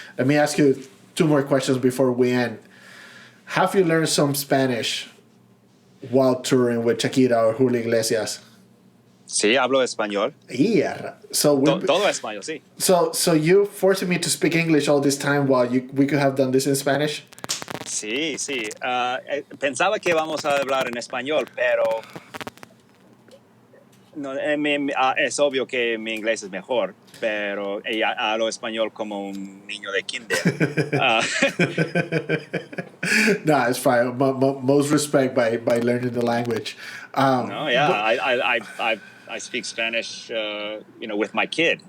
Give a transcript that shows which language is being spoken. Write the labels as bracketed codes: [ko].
[en] Let me ask you two more questions before we end. Have you learned some Spanish while touring with Shakira or Julio Iglesias? [es] Sí, hablo español. [en] Yeah. So [es] Todo español, sí. [en] So you forcing me to speak English all this time while we could have done this in Spanish? [es] Sí, sí. Pensaba que íbamos a hablar en español, pero no, es obvio que mi inglés es mejor, pero hablo español como un niño de kinder. [en] Nah, it's fine. Most respect by learning the language. No, yeah, I speak Spanish, with my kid.